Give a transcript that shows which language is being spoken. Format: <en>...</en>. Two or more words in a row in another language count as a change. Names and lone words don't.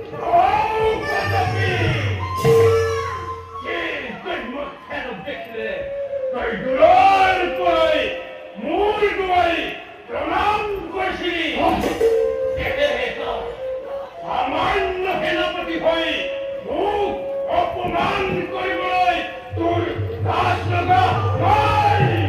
<bn>দেখলে তাই দূরের পরে মূল ডুবাই প্রণাম করছিলি</bn> <as>সামান্য সেনাপতি হৈ মোক অপমান কৰিবলৈ তোৰ লাজ লগা নাই</as>